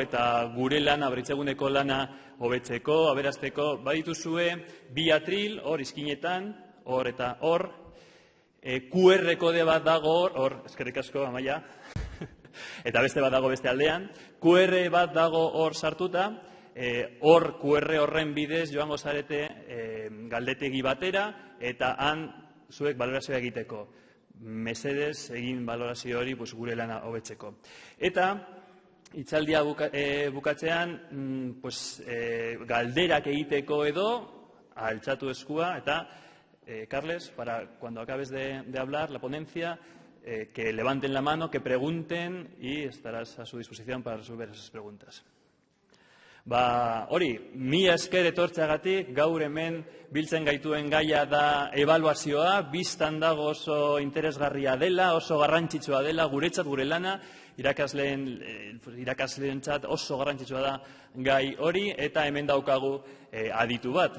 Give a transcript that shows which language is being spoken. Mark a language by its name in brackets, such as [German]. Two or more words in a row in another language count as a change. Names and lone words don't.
[Basque] eta gure lana, berritzeguneko lana hobetzeko, aberasteko, badituzue, bi atril, hor izkinetan, hor eta hor, QR kode bat dago hor, eskerrik asko, Amaia, eta beste bat dago beste aldean, QR bat dago hor sartuta, hor QR horren bidez joango zarete galdetegi batera, eta han zuek balorazioa egiteko. Mesedez egin balorazio hori gure lana hobetzeko. Eta hitzaldia bukatzean galderak egiteko edo altxatu eskua eta [Spanish] Carles, para cuando acabes de hablar la ponencia, que levanten la mano, que pregunten y estarás a su disposición para resolver esas preguntas. [Basque] Hori, mila esker etortzeagatik, gaur hemen biltzen gaituen gaia da ebaluazioa, biztan dago oso interesgarria dela, oso garrantzitsua dela, guretzat gure lana, irakasleentzat oso garrantzitsua da gai hori, eta hemen daukagu aditu bat.